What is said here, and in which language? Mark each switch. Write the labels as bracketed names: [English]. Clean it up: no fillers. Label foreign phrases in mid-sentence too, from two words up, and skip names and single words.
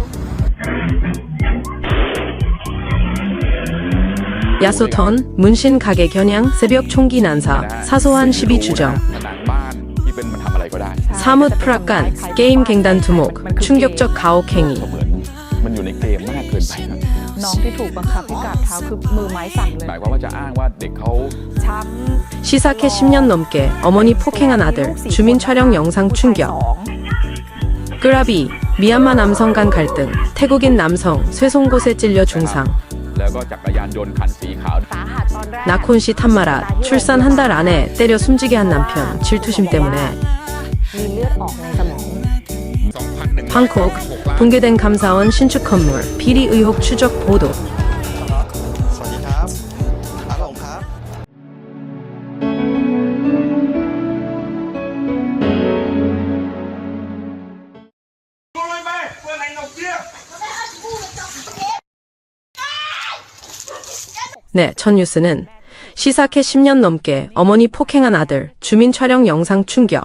[Korean] 야소턴, 문신 가게 겨냥 새벽 총기 난사, 사소한 시비 주정. 사뭇 프라깐, 게임 갱단 두목, 충격적 가혹행위. [Thai] น้องที่ถูกบังคับให้กราบเท้าคือมือไม้สั่นเลย หมายความว่าจะอ้างว่าเด็กเขา ช้ [Korean] 시사케 10년 넘게 어머니 폭행한 아들, 주민 촬영 영상 충격. 끄라비, 미얀마 남성 간 갈등, 태국인 남성 쇠송곳에 찔려 중상. [Thai] แล้วก็จักรยานยนต์คันสีขาว ำสาหัสตอนแรก [Korean] 나콘시 탄마라, 출산 한 달 안에 때려 숨지게 한 남편, 질투심 때문에. [Thai] มีเลือดออกในสมอง [Korean] 방콕, 붕괴된 감사원 신축 건물, 비리 의혹 추적 보도. [Thai] สวัสดีครับอาหลงครับ [Korean] 네, 첫 뉴스는 시사케 10년 넘게 어머니 폭행한 아들, 주민 촬영 영상 충격.